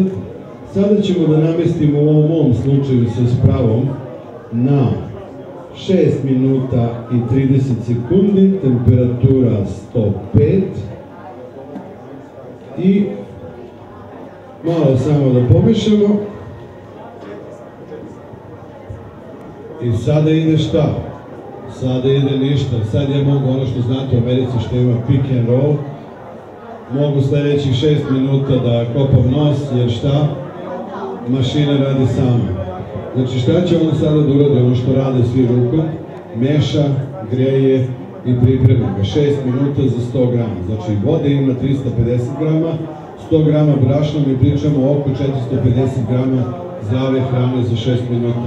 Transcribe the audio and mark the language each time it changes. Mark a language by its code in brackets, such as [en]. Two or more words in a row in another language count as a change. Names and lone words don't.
[sr] Sada ćemo da namestimo u ovom mom slučaju sa spravom na 6 minuta i 30 sekundi, temperatura 105 i malo samo da pomešamo i sada ide šta? Sada ide ništa, sad ja mogu ono što znate u Americi što ima [en] pick and roll, [sr] mogu sledećih 6 minuta da kopam nos, jer šta? Mašina radi sama. Znači šta će on sada da uradi, ono što rade svi rukom, meša, greje i priprema ga. 6 minuta za 100 grama. Znači vode ima 350 grama, 100 grama brašna, mi pričamo oko 450 grama zdrave hrane za 6 minuta.